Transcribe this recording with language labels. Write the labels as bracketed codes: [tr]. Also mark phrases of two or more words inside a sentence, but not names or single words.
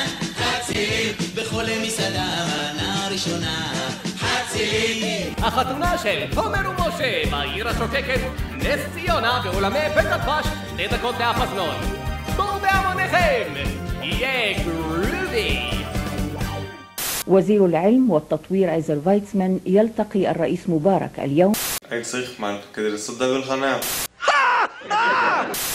[he] חצילים בכל מסעדה, מנה ראשונה. חצילים. החתונה של תומר ומשה בעיר השוקקת, נס ציונה ואולמי בית הדבש, 2 דקות מהפזנון. בואו בהמוניכם, יהיה גרובי. [ar] وزير العلم والتطوير عزر فايتسمان يلتقي الرئيس مبارك اليوم. [he] היית צריך מן כדי לעשות דאבל חניה.